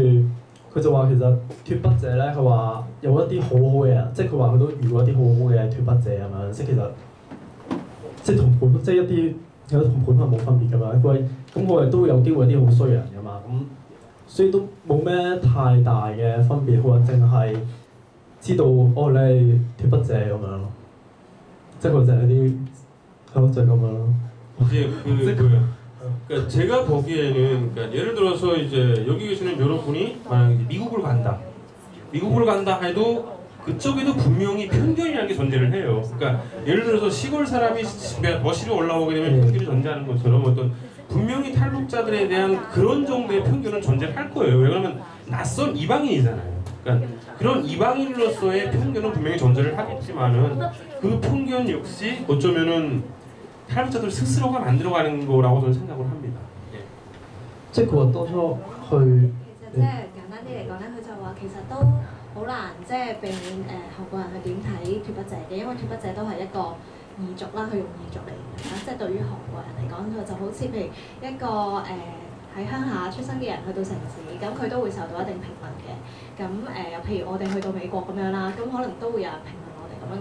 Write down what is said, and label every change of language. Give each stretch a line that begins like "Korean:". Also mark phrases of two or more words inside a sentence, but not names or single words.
Cantonese: 佢就話其實脱北者咧，佢話有一啲好好嘅人，即係佢話佢都遇過一啲好好嘅脱北者咁樣，即係其實即係同普即係一啲有同普通人冇分別㗎嘛。佢話咁我哋都會有機會有啲好衰人㗎嘛，咁所以都冇咩太大嘅分別。佢話淨係知道你係脱北者咁樣咯，即係佢就係啲係咯就係咁樣咯。
Korean: 그러니까 제가 보기에는 그러니까 예를 들어서 이제 여기 계시는 여러분이 만약 미국을 간다 해도 그쪽에도 분명히 편견이라는 게 존재를 해요. 그러니까 예를 들어서 시골 사람이 거실에 올라오게 되면 편견이 존재하는 것처럼 어떤 분명히 탈북자들에 대한 그런 정도의 편견은 존재할 거예요. 왜냐하면 낯선 이방인이잖아요. 그러니까 그런 이방인으로서의 편견은 분명히 존재를 하겠지만은 그 편견 역시 어쩌면은 탈북자들 스스로가 만들어가는 거라고 저는 생각을 합니다.
Cantonese: 即係佢話當初去其實即係簡單啲嚟講咧，佢就話其實都好難即係避免韓國人去點睇脱北者嘅，因為脱北者都係一個異族啦，佢用異族嚟形容啦，即係對於韓國人嚟講，佢就好似譬如一個喺鄉下出生嘅人去到城市，咁佢都會受到一定評論嘅。咁又譬如我哋去到美國咁樣啦，咁可能都會有人評論我哋咁樣。